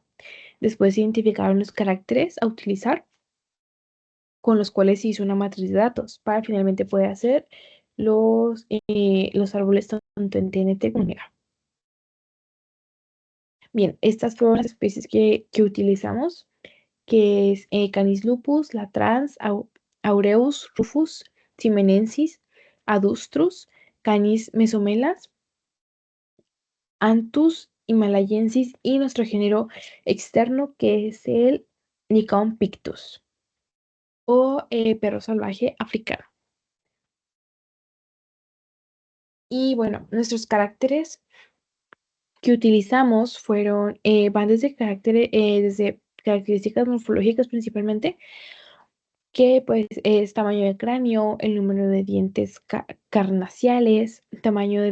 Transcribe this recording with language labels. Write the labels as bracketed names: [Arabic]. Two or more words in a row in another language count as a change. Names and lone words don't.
[Spanish] Después identificaron los caracteres a utilizar con los cuales se hizo una matriz de datos para finalmente poder hacer los árboles tanto en TNT como en Omega. Bien, estas fueron las especies que utilizamos, que es Canis lupus, latrans, aureus rufus, simenensis, adustrus, Canis mesomelas, anthus himalayensis y nuestro género externo que es el Lycaon pictus o perro salvaje africano. Y bueno, nuestros caracteres que utilizamos van desde desde características morfológicas principalmente, que pues es tamaño de cráneo, el número de dientes carnaciales, tamaño de